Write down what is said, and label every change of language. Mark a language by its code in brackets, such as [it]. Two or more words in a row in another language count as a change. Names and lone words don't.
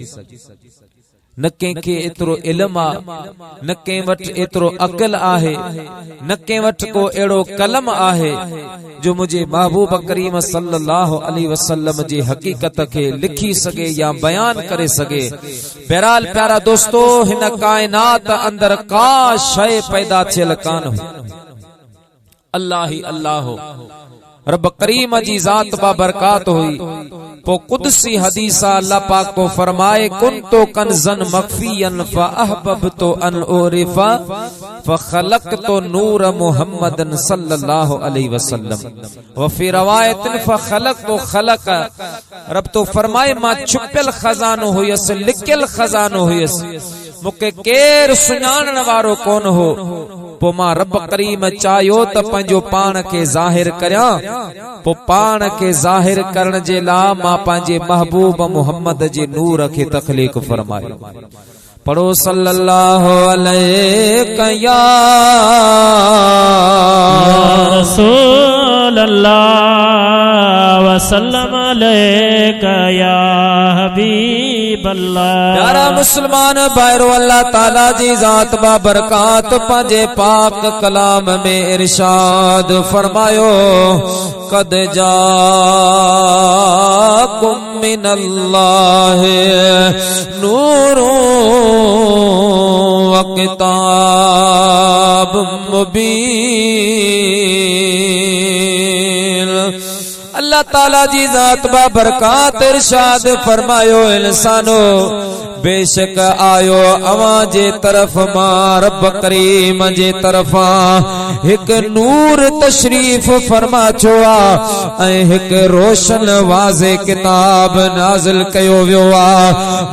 [sd] न कंहिंखे एतिरो इल्म आ, न कंहिं वटि एतिरो अक़ल आहे, न कंहिं वटि को अहिड़ो कलम आहे जो मुझे महबूब करीम [ar] صلى الله عليه وسلم [sd] जी हकीकत के लिखी सके या बयान करे सके। बहरहाल प्यारा दोस्तों, हिन कायनात अंदर का शय पैदा थियल कान हो, अल्लाह ही अल्लाह हो। रब करीम जी जात बा बरकात हुई। पो कुदसी हदीसा अल्लाह पाक को फरमाए [ar] كنت كنزا مخفيا فأحببت أن أعرف فخلقت نور محمد صلى الله عليه وسلم وفي رواية فخلقت الخلق. [sd] रब तो फरमाए मां छुपियल खजानो हुयस, लिखियल खजानो हुयस, मुके केर सुञाणण वारो कोन हो। पो मां रब करीम चायो त पंहिंजो पाण के ज़ाहिर करियां, पो पाण के ज़ाहिर करण जे लाइ मां पंहिंजे महबूब मुहम्मद जे नूर के तख्लीक फरमायो। [ar] पढ़ो صلى الله عليه يا رسول الله وسلم عليك يا حبيب الله. [sd] प्यारा मुसलमान भाइरो, अल्लाह ताला जी जात बा बरकात पंजे पाक कलाम में इरशाद फरमायो [ar] قد جاءكم من الله نور وكتاب مبين. [sd] अल्लाह ताला जी जात बा बरकात इरशाद फरमायो इंसानो बेशक आयो अवां जे तरफ मां रब करीम जे तरफा हिक नूर तशरीफ फरमा छो आ ऐं हिक रोशन वाज़े किताब नाज़िल कयो वियो आ।